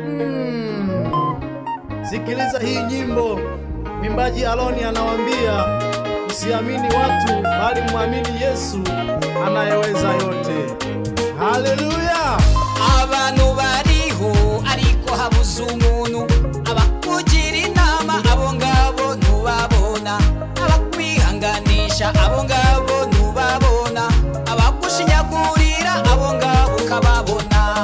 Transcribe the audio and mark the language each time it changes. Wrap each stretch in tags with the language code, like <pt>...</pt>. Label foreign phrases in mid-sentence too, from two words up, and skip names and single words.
<sw>Hmm. Sikiliza hii nyimbo. Mwimbaji Aloni anawaambia, "Usiamini watu, bali muamini Yesu anayeweza yote." Haleluya!</sw> <rw>Abantu bariho, ariko habuze umuntu. Abakugira inama, abo ngabo ntubabona. Abakwihanganisha, abo ngabo ntubabona. Abagushinyagurira, abo ngabo ukababona.</rw>